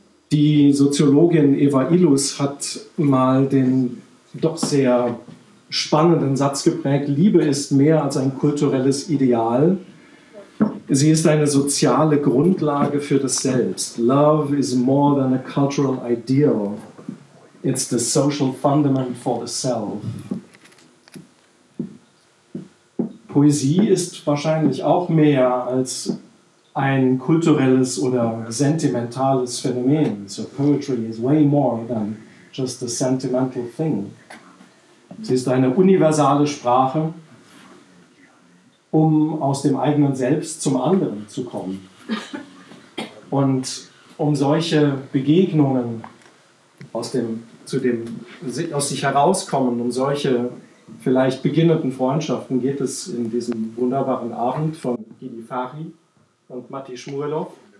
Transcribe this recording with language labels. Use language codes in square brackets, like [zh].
[de] Die Soziologin Eva Illouz hat mal den doch sehr spannenden Satz geprägt: Liebe ist mehr als ein kulturelles Ideal. Sie ist eine soziale Grundlage für das Selbst. [en] Love is more than a cultural ideal. It's the social fundament for the self. [de] Poesie ist wahrscheinlich auch mehr als ein kulturelles oder sentimentales Phänomen. [en] So poetry is way more than just a sentimental thing. [de] Sie ist eine universale Sprache, um aus dem eigenen Selbst zum anderen zu kommen. Und um solche Begegnungen aus sich herauskommen, um solche vielleicht beginnenden Freundschaften geht es in diesem wunderbaren Abend von Gidi Fari und Matti Schmurelow.